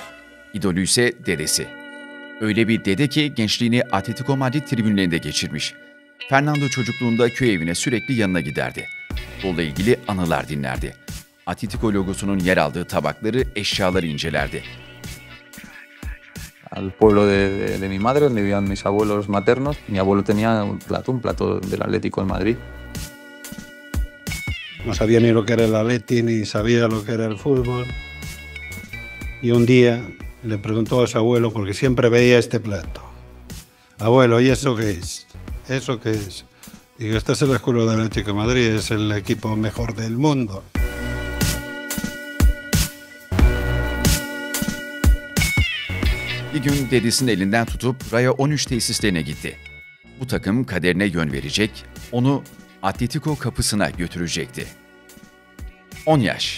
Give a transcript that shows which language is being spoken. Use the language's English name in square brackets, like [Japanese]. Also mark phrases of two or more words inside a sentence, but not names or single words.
[Turkish] İdolü ise dedesi. Öyle bir dede ki gençliğini Atletico Madrid tribünlerinde geçirmiş. Fernando çocukluğunda köy evine sürekli yanına giderdi. Futbolla ilgili anılar dinlerdi. Atletico logosunun yer aldığı tabakları, eşyaları incelerdi. [Spanish] Al pueblo de mi madre, donde vivían mis abuelos maternos, mi abuelo tenía un plato del Atlético de Madrid. No sabía ni lo que era el Atleti, ni sabía lo que era el fútbol. Y un día le preguntó a su abuelo, porque siempre veía este plato. Abuelo, ¿y eso qué es? ¿Eso qué es? Digo, este es el escudo del Atlético de Madrid, es el equipo mejor del mundo. [Turkish] Bir gün dedesinin elinden tutup Raya 13 tesislerine gitti. Bu takım kaderine yön verecek, onu Atletico kapısına götürecekti. 10 yaş.